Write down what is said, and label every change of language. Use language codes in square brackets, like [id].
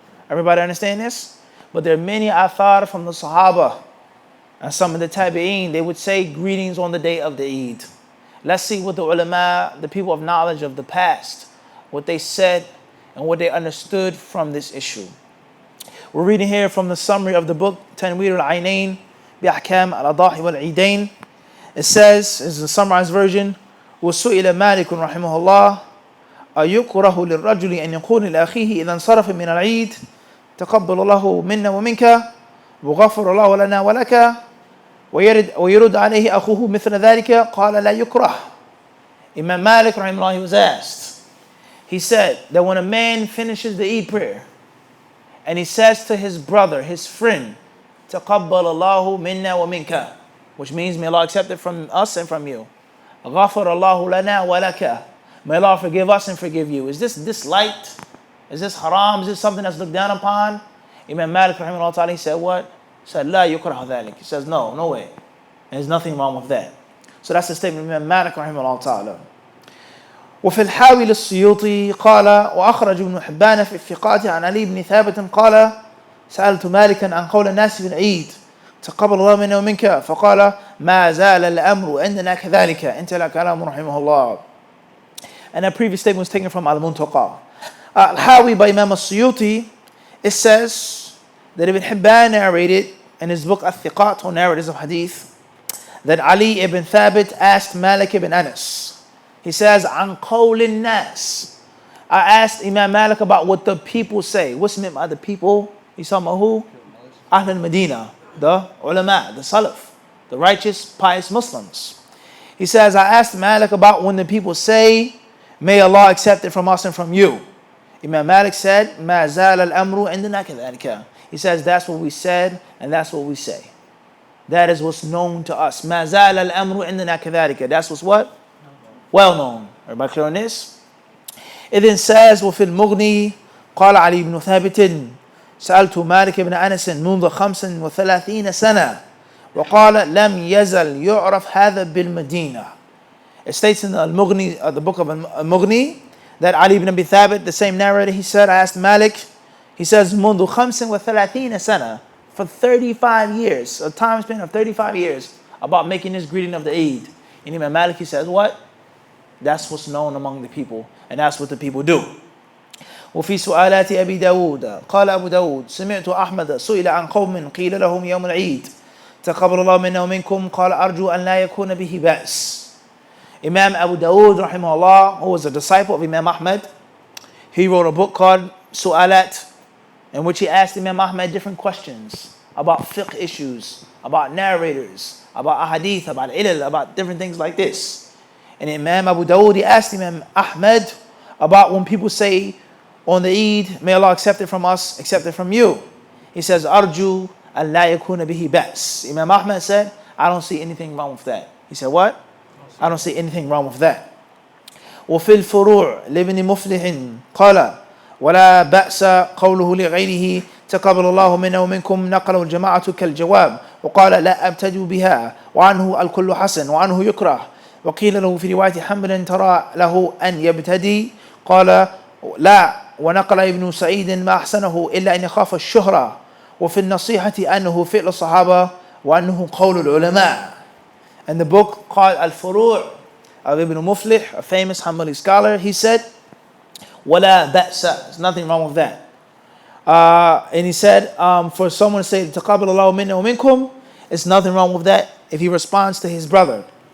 [en] Everybody understand this? But there are many athar from the Sahaba and some of the Tabi'een. They would say greetings on the day of the Eid. Let's see what the ulama, the people of knowledge of the past, what they said and what they understood from this issue. We're reading here from the summary of the book, Tanweer al-Aynayn, bi-ahkam al-adahi wal-eidain. It says, this is a summarized version, [ar] وَسُئِلَ مَالِكٌ رَحِمَهُ اللَّهِ أَيُكْرَهُ لِلرَّجُلِ أَنْ يَقُولِ لِأَخِيهِ إِذَا انصَرَفَ مِنَ الْعِيدِ تَقَبَّلَ اللَّهُ مِنَّا وَمِنْكَ وَغَفَرَ اللَّهُ لَنَا وَلَكَ وَيَرُدْ عَلَيْهِ أَخُوهُ مِثْلَ ذَلِكَ قَالَ لَا يُكْرَهُ. [en] Imam Malik rahimahullah, he was asked. He said that when a man finishes the Eid prayer and he says to his brother, his friend, [ar] تَقَبَّلَ اللَّهُ مِنَّا وَمِنْكَ, [en] which means may Allah accept it from us and from you. [ar] غَفَرَ اللَّهُ لَنَا وَلَكَ, [en] may Allah forgive us and forgive you. Is this disliked? Is this haram? Is this something that's looked down upon? Imam Malik rahimahullah ta'ala, he said what? He said, [ar] لَا يُكْرَهُ ذَلِكَ. [en] He says, no way. There's nothing wrong with that. So that's the statement of Imam Malik [ar] رحمه الله تعالى. وفي الحاوي للسيوطي قال وأخرج ابن حبان في الثقات عن علي بن ثابت قال سألت مالكا عن قول الناس في العيد تقبل الله منا ومنك فقال ما زال الأمر عندنا كذلك انتهى كلام رحمه الله. [en] And that previous statement was taken from Al-Muntaqa. Al-Hawi by Imam al-Suyuti, it says that Ibn Hibban narrated in his book Al-Thiqat, or narrators of hadith, that Ali ibn Thabit asked Malik ibn Anas. He says, [ar] An qawlin nas. [en] I asked Imam Malik about what the people say. What's meant by the people? He's talking about who? Ahl al-Medina, the ulama, the salaf, the righteous, pious Muslims. He says, I asked Malik about when the people say, may Allah accept it from us and from you. Imam Malik said, [ar] Ma zal al-amru indana kadhalika. [en] He says, that's what we said and that's what we say. That is what's known to us. [ar] Ma zal al-amru indana kadhalika. [en] That's what's what? Well known. Everybody clear on this? It then says, [ar] وفي المغني قال علي بن ثابت سألت مالك بن أنس منذ 35 سنة وقال لم يزل يعرف هذا بالمدينة. [en] It states in the Al-Mughni, the book of Al-Mughni, that Ali ibn Abi Thabit, the same narrator, he said, I asked Malik, he says, [ar] منذ 35 سنة, [en] for 35 years, a time span of 35 years, about making this greeting of the Eid. And Imam Malik, he says, what? That's what's known among the people, and that's what the people do. [ar] وفي سؤالات أبي داود قال أبو داود سمعت أحمد سئل عن قوم قيل لهم يوم العيد تقبل الله منا ومنكم قال أرجو أن لا يكون به بأس. [en] Imam Abu Dawood, rahimahullah, who was a disciple of Imam Ahmad, he wrote a book called Su'alat, in which he asked Imam Ahmad different questions about fiqh issues, about narrators, about ahadith, about ilal, about different things like this. And Imam Abu Dawood, he asked Imam Ahmad about when people say on the Eid, may Allah accept it from us, accept it from you. He says, [ar] Arju an la yakuna bihi ba's. [en] Imam Ahmad said, I don't see anything wrong with that. He said, what? I don't see anything wrong with that. [ar] وفي الفروع لابن مفلح قال ولا بأس قوله لغيره تقبل الله منا ومنكم نقله الجماعة كالجواب وقال لا أبتدئ بها وعنه الكل حسن وعنه يكره وقيل له في رواية حنبل ترى له أن يبتدي قال لا ونقل ابن سعيد ما أحسنه إلا أن يخاف الشهرة وفي النصيحة أنه فعل الصحابة وأنه قول العلماء. [en] And the book called Al-Furu' of Ibn Muflih, a famous Hanbali scholar, he said, [ar] وَلَا بَأْسَ. [en] There's nothing wrong with that. And he said, for someone to say, [ar] تَقَبَّلَ اللَّهُ مِنَّا وَمِنكُمْ, [en] it's nothing wrong with that if he responds to his brother.